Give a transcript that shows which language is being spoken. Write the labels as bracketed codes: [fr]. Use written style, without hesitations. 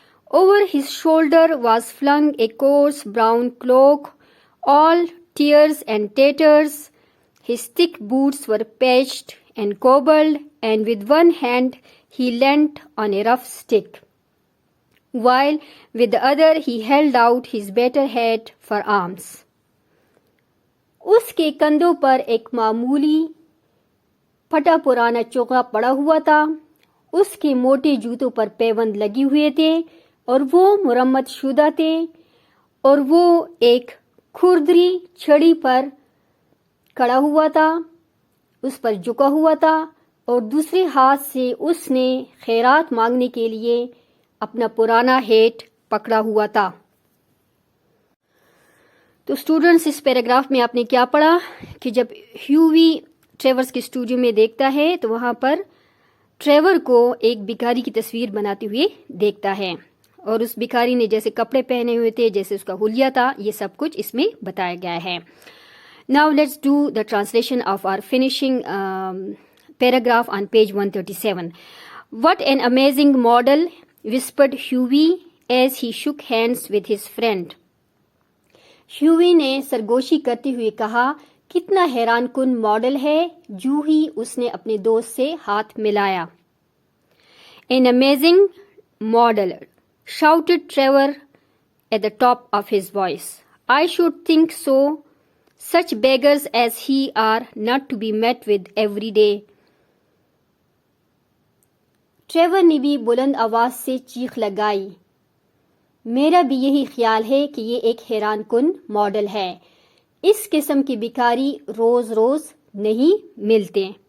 [en] Over his shoulder was flung a coarse brown cloak, all tears and tatters. His thick boots were patched and cobbled, and with one hand he leant on a rough stick, while with the other he held out his better head for arms. [ur] اس کے کندھوں پر ایک معمولی پھٹا پرانا چوغا پڑا ہوا تھا. اس کے موٹے جوتوں پر پیوند لگے ہوئے تھے اور وہ مرمت شدہ تھے، اور وہ ایک کھردری چھڑی پر کھڑا ہوا تھا، اس پر جھکا ہوا تھا، اور دوسرے ہاتھ سے اس نے خیرات مانگنے کے لیے اپنا پرانا ہیٹ پکڑا ہوا تھا. تو اسٹوڈنٹس، اس پیراگراف میں آپ نے کیا پڑھا کہ جب ہیوی ٹریورس کے اسٹوڈیو میں دیکھتا ہے تو وہاں پر ٹریور کو ایک بھکاری کی تصویر بناتے ہوئے دیکھتا ہے، اور اس بھکاری نے جیسے کپڑے پہنے ہوئے تھے، جیسے اس کا حلیہ تھا، یہ سب کچھ اس میں بتایا گیا ہے. [en] Now let's do the translation of our finishing paragraph on page 137. What an amazing model, whispered Hughie as he shook hands with his friend. [ur] Heavy نے سرگوشی کرتے ہوئے کہا، کتنا حیران کن ماڈل ہے، جو ہی اس نے اپنے دوست سے ہاتھ ملایا. [en] An amazing model, shouted Trevor at the top of his voice. I should think so. Such beggars as he are not to be met with every day. [ur] Trevor نے بھی بلند آواز سے چیخ لگائی، میرا بھی یہی خیال ہے کہ یہ ایک حیران کن ماڈل ہے. اس قسم کے بھکاری روز روز نہیں ملتے.